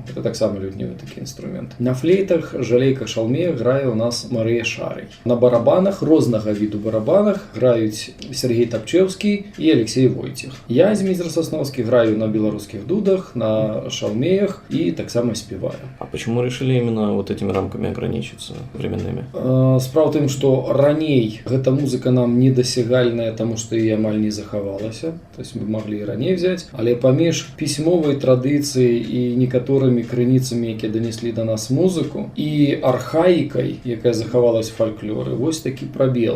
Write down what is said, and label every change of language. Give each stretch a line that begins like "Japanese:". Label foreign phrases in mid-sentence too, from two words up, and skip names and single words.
Belarusian: Это таксама лютневы такі інструмент. На флейтах, жалейках, шалмеях грае у нас Марыя Шарый. На барабанах, рознага віду барабанах граюць Сергей Тапчеўскі і Алексей Войцех.
Russian: Я, Дмитрий Сосновский, граю на белорусских дудах, на шалмеях и
Belarusian: таксама спеваю.
Russian: А почему решили именно вот этими рамками ограничиться временными?
Belarusian: Справа в тым, што раней гэта музыка нам недасягальная, таму што і амаль не захавалася.
Russian: То есть
Belarusian: мы маглі і раней взять, але паміж пісьмовай традыцыяй і некаторымі крыніцамі, якія данеслі да нас музыку, і архаікай, якая захавалась в фальклоры, вось такі прабел.